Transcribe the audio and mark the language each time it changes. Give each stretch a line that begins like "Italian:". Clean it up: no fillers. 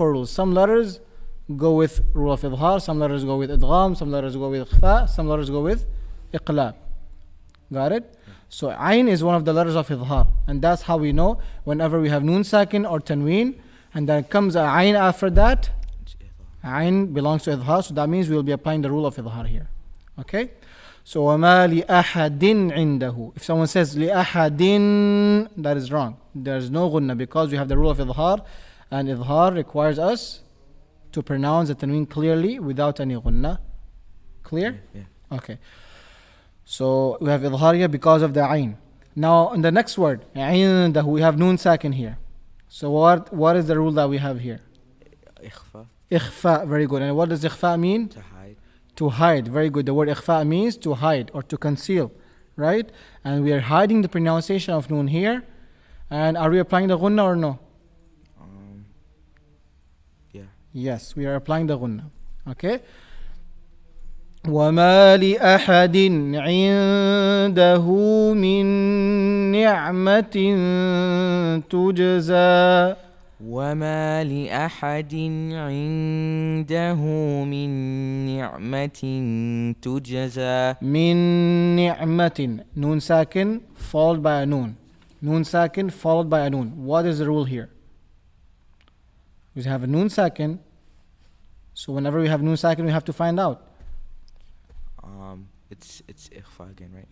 English: Some letters go with rule of idhar, some letters go with idgham, some letters go with ikhfa, some letters go with iqlab. Got it? So ayn is one of the letters of idhar, and that's how we know whenever we have noon sakin or tanween, and then comes a ayn after that, ayn belongs to idhar, so that means we will be applying the rule of idhar here. Okay? So
Arabic: وَمَا لِأَحَدٍ عِنْدَهُ.
English: If someone says لِأَحَدٍ, that is wrong. There is no gunna because we have the rule of idhar, and idhar requires us to pronounce the tanween clearly without any gunna. Clear? Yeah. Okay. So we have idhar here because of the ayn. Now in the next word, عِنْدَهُ, we have noon sakin here. So what is the rule that we have here? Ikhfa. Ikhfa, very good. And what does ikhfa mean? To hide. To hide, very good. The word ikhfa means to hide or to conceal, right? And we are hiding the pronunciation of noon here. And are we applying the gunna or no? Yeah. Yes, we are applying the gunna. Okay?
Arabic: وَمَا لِأَحَدٍ عِنْدَهُ مِنْ نِعْمَةٍ تُجْزَى. وما لأحد عنده من نعمة تجزى. من نعمة,
English: noon sakin followed by a noon. Noon sakin followed by a noon. What is the rule here? We have a noon sakin. So whenever we have noon sakin, we have to find out. It's ikhfa again, right?